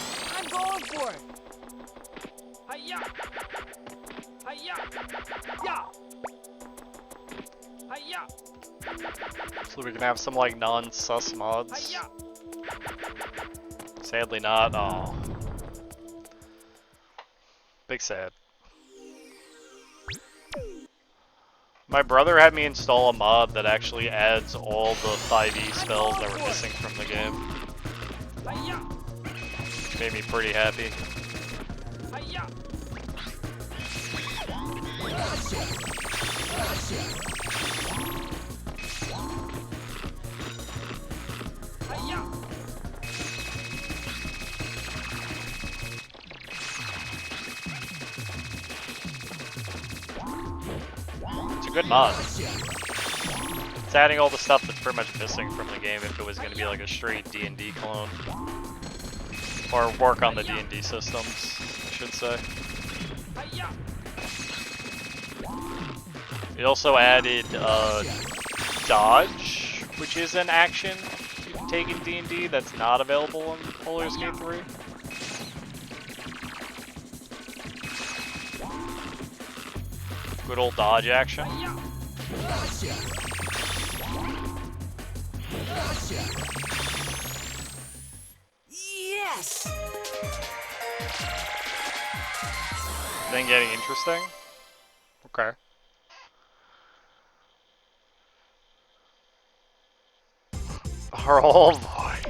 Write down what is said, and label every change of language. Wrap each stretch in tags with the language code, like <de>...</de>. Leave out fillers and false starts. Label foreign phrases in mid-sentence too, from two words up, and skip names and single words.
<en>I'm going for it. Hi-ya! Hi-ya! Ya! Hi-ya! So we can have some like non-sus mods? Hi-ya! Sadly not. Oh. Big sad. My brother had me install a mod that actually adds all the 5e spells that were missing from the game. Hi-ya! Which made me pretty happy. Hi-ya! Gotcha. Gotcha. Hi-ya! It's a good mod. It's adding all the stuff that's pretty much missing from the game if it was going to be like a straight D&D clone. Or work on the D&D systems, I should say. Hi-ya! It also added dodge, which is an action you can take in D&D that's not available in Roller Escape 3. Good old dodge action. Hi-ya! Gotcha. Gotcha. Yes! Then getting interesting? Okay. Our whole voice.</en>